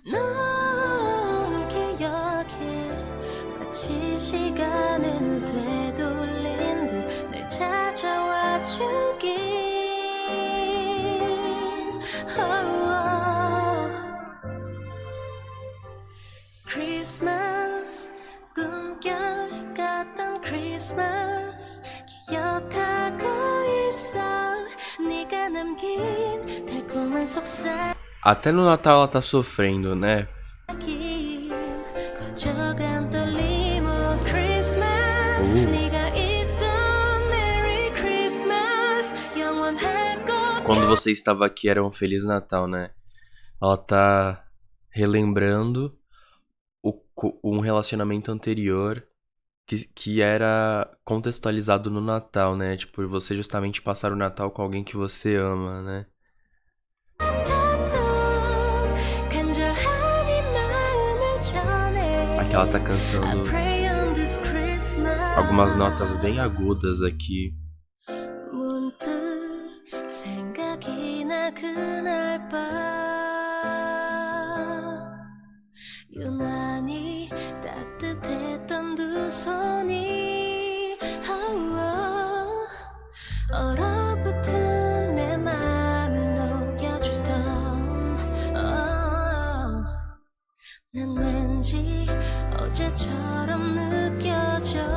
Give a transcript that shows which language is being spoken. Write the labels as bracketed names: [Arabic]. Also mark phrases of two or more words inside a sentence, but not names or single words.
[Korean] 넌 기억해 마치 시간을 되돌린 듯 날 찾아와 주길 Christmas 꿈결 같던 Christmas 기억하고 있어 네가 남긴 달콤한 속삭임 [Portuguese] Até no Natal ela tá sofrendo, né? [Korean] 거저간 떨림 Oh Christmas 네가 있던 [English] Merry Christmas [Korean] 영원할 것 [Portuguese] Quando você estava aqui era um Feliz Natal, né? Ela tá relembrando um relacionamento anterior que era contextualizado no Natal, né? Tipo, você justamente passar o Natal com alguém que você ama, né? [Korean] 같았던 간절한 이 마음을 전해 [Portuguese] Aqui ela tá [English] I [Portuguese] cantando [English] pray on this Christmas [Portuguese] algumas notas bem agudas aqui. [Korean] 문득 생각이 나 그날 밤 유난히 따뜻했던 두 손이 얼어붙은 내 맘을 녹여주던 난 왠지 어제처럼 느껴져